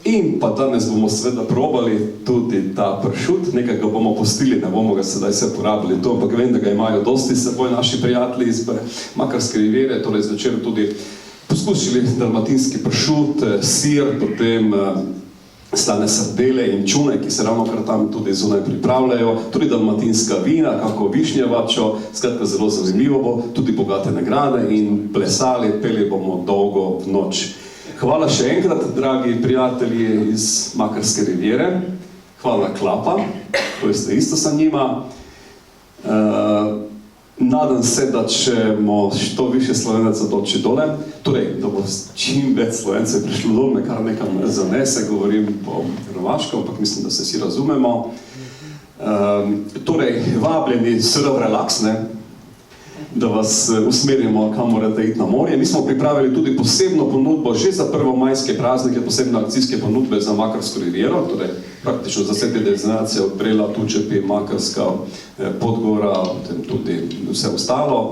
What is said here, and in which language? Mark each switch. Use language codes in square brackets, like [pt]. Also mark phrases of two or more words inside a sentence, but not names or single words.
[sl] In pa danes bomo seveda probali tudi ta pršut, nekaj ga bomo postili, ne bomo ga sedaj se porabili to, ampak vem, da ga imajo dosti s seboj naši prijatelji iz Makarske riviere, torej zvečer tudi poskušali dalmatinski pršut, sir, potem slane sardele in čune, ki se ravnokar tam tudi zunaj pripravljajo, tudi dalmatinska vina, kako višnjevačo, skratka zelo zanimivo bo, tudi bogate nagrade in plesali, peli bomo dolgo v noč. Hvala še enkrat, dragi prijatelji iz Makarske riviere. [hr] Hvala Klapa, koji ste isto sa njima. Nadam se, da ćemo što više Slovenaca doći dole. [sl] Torej, da bo čim več Slovencev prišlo dol, me kar nekam zanese, govorim po hrvaško, ampak mislim, da se vsi razumemo. Torej, vabljeni Surf Relax, ne? Da vas usmerimo, kam morate iti na morje. Mi smo pripravili tudi posebno ponudbo že za prvomajske praznike, posebne akcijske ponudbe za Makarsko riviero, torej praktično za vse te destinacije od Brela, Tučepi, Makarska, Podgora, potem tudi vse ostalo.